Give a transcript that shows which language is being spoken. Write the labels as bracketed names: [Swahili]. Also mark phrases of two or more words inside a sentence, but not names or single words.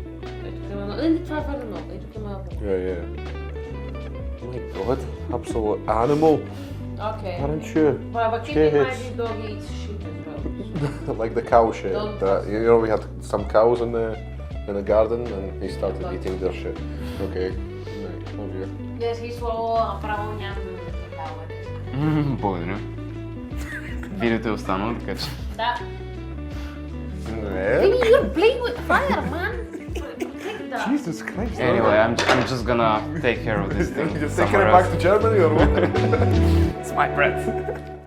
[English] Yeah. My God, absolute animal. Okay. Aren't you? But keep in mind this dog eats shit as well. Like the cow shit. Don't You know, we had some cows in the garden, and he started eating their shit. Okay. Right. Oh yeah. Yes, he swallowed a [Bulgarian] право няма да Благодаря. Видеото е останало, така че... Да. [English] Yeah. Baby, you're playing with fire, man. Protect that. Jesus Christ. Anyway, I'm just gonna take care of this thing. You're taking somewhere it back else. to Germany or what? It's my breath.